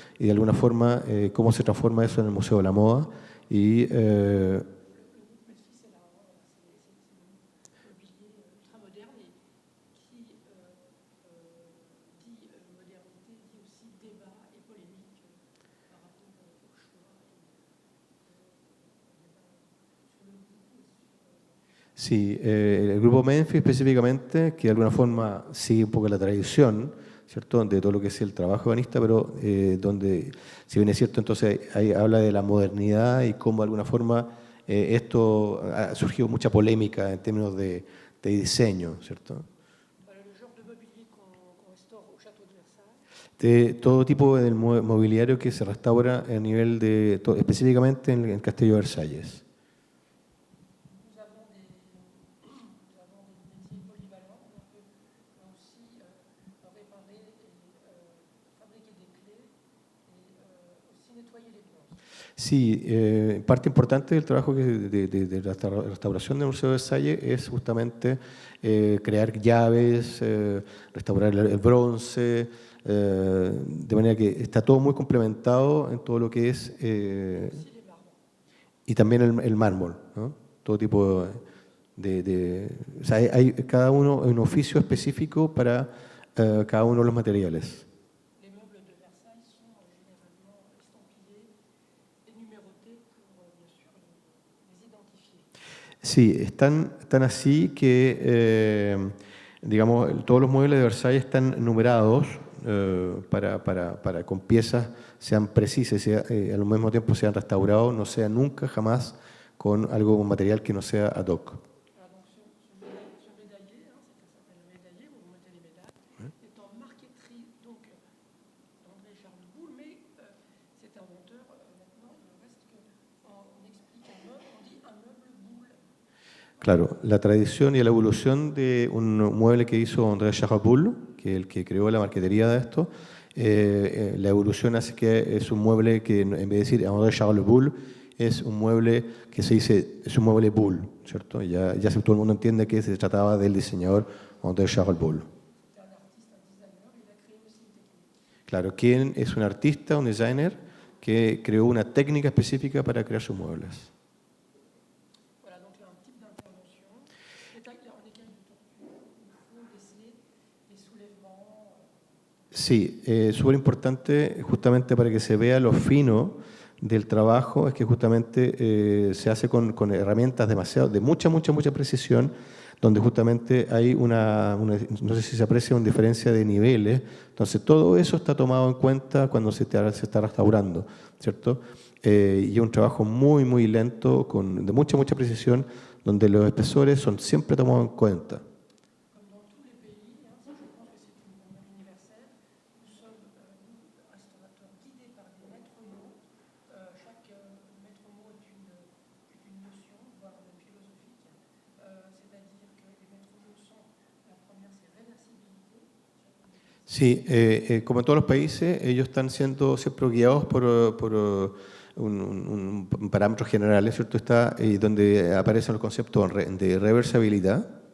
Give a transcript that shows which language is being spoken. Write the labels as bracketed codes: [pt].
[es] Y de alguna forma, cómo se transforma eso en el Museo de la Moda. Y, [fr] Memphis est là, c'est mobilier ultra moderne et qui dit modernité, dit aussi débat et polémique par rapport au choix [es] sí, el grupo Memphis específicamente, que de alguna forma sigue un poco la tradición, ¿cierto? De todo lo que es el trabajo ebanista, pero donde, si bien es cierto, entonces ahí habla de la modernidad y cómo de alguna forma esto ha surgido mucha polémica en términos de diseño, ¿cierto? [fr] le genre de mobilier qu'on restaure au château de Versailles. [es] De todo tipo de mobiliario que se restaura a nivel de, específicamente en el Castillo de Versalles. [fr] Nous avons des métiers polyvalents. On peut aussi réparer et fabriquer des clés et aussi nettoyer les bronzes. [es] Sí, parte importante del trabajo de la restauración del Museo de Versalles es justamente crear llaves, restaurar el bronce, de manera que está todo muy complementado en todo lo que es, y también el mármol, ¿no? Todo tipo o sea, hay cada uno un oficio específico para cada uno de los materiales. [fr] Les meubles de Versailles sont généralement estampillés et numérotés pour, bien sûr, les identifier. [es] Sí, están así que, digamos, todos los muebles de Versalles están numerados para con piezas sean precisas y al mismo tiempo sean restaurados, no sea nunca, jamás con algo material que no sea ad hoc. [fr] Voilà, donc ce médaillé, ça s'appelle le médaillé, où vous mettez les médailles, est en marqueterie donc d'André Charles Boulle, mais cet inventeur, maintenant, il ne reste qu'on explique un meuble, on dit un meuble Boulle. [es] Claro, la tradición y la evolución de un mueble que hizo André Charles Boulle, que es el que creó la marquetería de esto, la evolución hace que es un mueble que en vez de decir André Charles Boulle, es un mueble que se dice, es un mueble Boulle, ¿cierto? Ya todo el mundo entiende que se trataba del diseñador André Charles Boulle. Claro, ¿quién es un artista, un designer que creó una técnica específica para crear sus muebles? [fr] Voilà, donc là, un type d'intervention. En écaille de tortue, il faut laisser les soulèvements. [es] Sí, súper importante, justamente para que se vea lo fino del trabajo, es que justamente se hace con herramientas de mucha precisión, donde justamente hay no sé si se aprecia una diferencia de niveles, entonces todo eso está tomado en cuenta cuando se está restaurando, ¿cierto? Y es un trabajo muy lento, de mucha precisión, donde los espesores son siempre tomados en cuenta. [fr] Comme dans tous les pays, ça je pense que c'est une norme universelle, nous sommes, nous, restaurateurs, guidés par des maîtres mots. Chaque maître mot est une notion, voire même philosophique. C'est-à-dire que les maîtres mots sont, la première c'est réversibilité. [es] Sí, como en todos los países, ellos están siendo siempre guiados por un parámetro general, ¿cierto? Está donde aparecen los conceptos de reversibilidad.